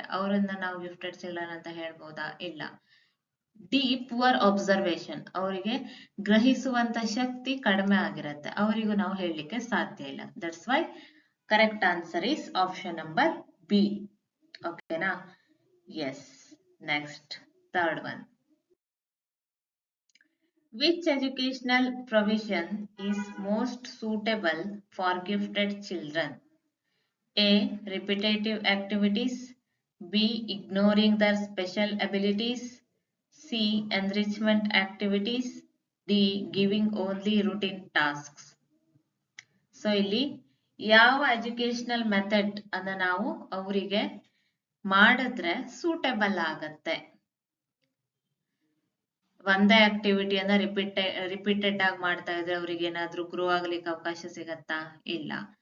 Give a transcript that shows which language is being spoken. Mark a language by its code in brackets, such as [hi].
[kn] ಅವರನ್ನ ನಾವು gifted children ಅಂತ ಹೇಳ್ಬೋದಾ? ಇಲ್ಲ. ಡಿ. Poor observation. ಅವರಿಗೆ ಗ್ರಹಿಸುವಂತ ಶಕ್ತಿ ಕಡಿಮೆ ಆಗಿರುತ್ತೆ, ಅವರಿಗೂ ನಾವು ಹೇಳಲಿಕ್ಕೆ ಸಾಧ್ಯ ಇಲ್ಲ. [en] That's why correct answer is option number B. [kn] ಓಕೆನಾ? S. [en] Next, third one, which educational provision is most suitable for gifted children? A. Repetitive activities. B. Ignoring their special abilities. C. Enrichment activities. D. Giving only routine tasks. [kn] So ಇಲ್ಲಿ ಯಾವ educational method ಅನ್ನ ನಾವು ಅವರಿಗೆ ಮಾಡಿದ್ರೆ suitable ಆಗತ್ತೆ? ಒಂದೇ ಆಕ್ಟಿವಿಟಿಯನ್ನ repeated ಆಗಿ ಮಾಡ್ತಾ ಇದ್ರೆ ಅವ್ರಿಗೆ ಏನಾದ್ರೂ ಗ್ರೋ ಆಗ್ಲಿಕ್ಕೆ ಅವಕಾಶ ಸಿಗತ್ತಾ? ಇಲ್ಲ.